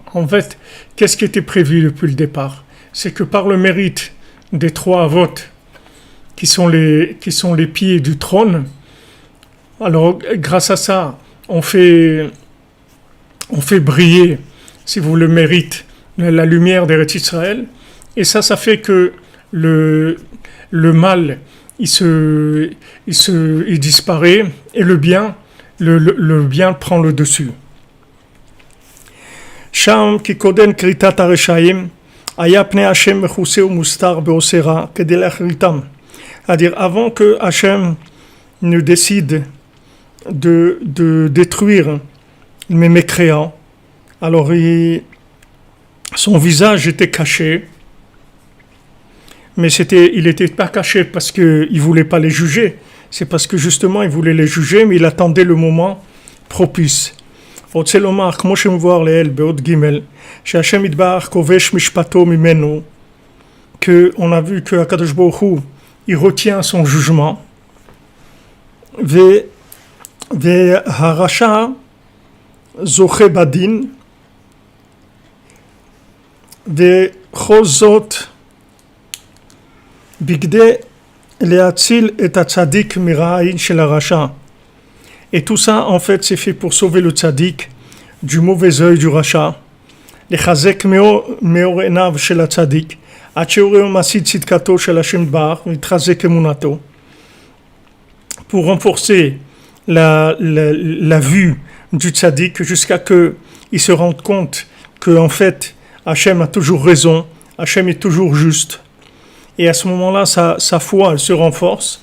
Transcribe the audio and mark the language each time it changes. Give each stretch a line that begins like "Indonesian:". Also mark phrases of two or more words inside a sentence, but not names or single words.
French: En fait, qu'est-ce qui était prévu depuis le départ? C'est que par le mérite des trois avot, qui sont les pieds du trône, alors grâce à ça, on fait briller, si vous le méritez, la lumière d'Eretz Israël, et ça fait que le mal, il disparaît, et le bien prend le dessus.
Hebrew: שם כי קודם כריתת הרשעים היה פני השם מכוסה ומוסתר בהסתרה כדי לכריתם.
French: C'est-à-dire avant que Hashem ne décide de détruire mes mécréants, alors son visage était caché, mais il n'était pas caché parce qu'il ne voulait pas les juger, c'est parce que justement il voulait les juger, mais il attendait le moment propice.
Hebrew: רוצה לומר, כמו שמבואר לעיל בעוד ג' שהשם יתברך כובש משפטו ממנו,
French: qu'on a vu que
Hebrew: הקדוש ברוך הוא,
French: il retient son jugement,
Hebrew: והרשע זוכה בדין, וכל זאת בכדי להציל את הצדיק מרעין של הרשע.
French: Et tout ça, en fait, c'est fait pour sauver le tzaddik du mauvais œil du rachat.
Hebrew: לחזק מאור עיניו של הצדיק, עד שיראה מעשי צדקתו של השם יתברך ויתחזק אמונתו.
French: Pour renforcer la vue du tzaddik jusqu'à que il se rende compte que, en fait, Hachem a toujours raison, Hachem est toujours juste. Et à ce moment-là, sa foi, elle se renforce.